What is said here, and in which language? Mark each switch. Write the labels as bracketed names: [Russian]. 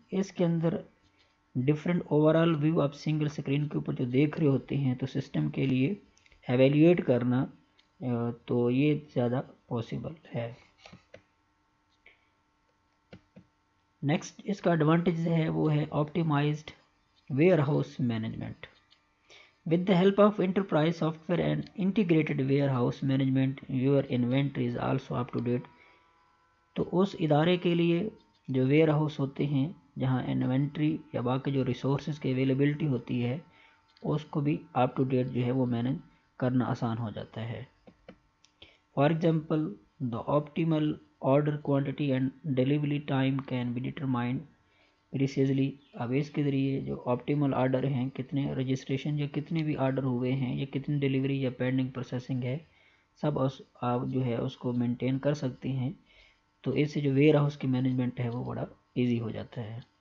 [Urdu] اس کے اندر different overall view آپ single screen کے اوپر جو دیکھ رہے ہوتے ہیں تو سسٹم کے لیے ایویلیویٹ کرنا تو یہ زیادہ پاسبل ہے. نیکسٹ اس کا ایڈوانٹیج ہے وہ ہے optimised where house management. [English] With the help of enterprise software and integrated warehouse management, your inventory is also up to date. [Urdu] تو اس ادارے کے لیے جو ویئر ہاؤس ہوتے ہیں جہاں انوینٹری یا باقی جو ریسورسز کی اویلیبلٹی ہوتی ہے اس کو بھی اپ ٹو ڈیٹ جو ہے وہ مینیج کرنا آسان ہو جاتا ہے. [English] For example the optimal order quantity and delivery time can be determined precisely. [Urdu] اب اس کے ذریعے جو optimal آرڈر ہیں کتنے رجسٹریشن یا کتنے بھی آرڈر ہوئے ہیں یا کتنی ڈیلیوری یا پینڈنگ پروسیسنگ ہے سب آپ جو ہے اس کو مینٹین کر سکتے ہیں. تو اس سے جو ویئر ہاؤس کی مینجمنٹ ہے وہ بڑا ایزی ہو جاتا ہے.